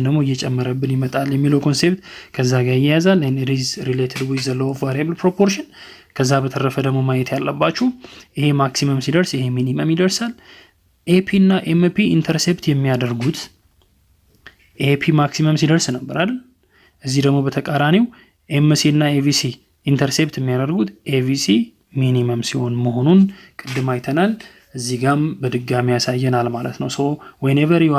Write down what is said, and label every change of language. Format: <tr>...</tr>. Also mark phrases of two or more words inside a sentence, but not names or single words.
<am>ደግሞ እየጨመረብን ይመጣል የሚለው ኮንሴፕት ከዛ ጋር ይያዛል</am> <en>and it is related with the law of variable proportion</en> <am>ከዛ በተረፈ ደግሞ ማየት ያለባችሁ ይሄ ማክሲመም ሲደርስ ይሄ ሚኒመም ይደርሳል AP እና MP ኢንተርሴፕት የሚያደርጉት AP ማክሲመም ሲደርስ ነበር አይደል እዚህ ደግሞ በተቃራኒው MC እና AVC ኢንተርሴፕት የሚያደርጉት AVC ሚኒመም ሲሆን መሆኑን ቅድም አይተናል እዚህ ጋም በድጋሚ ያሳየናል ማለት ነው</am> <en>so whenever you</en>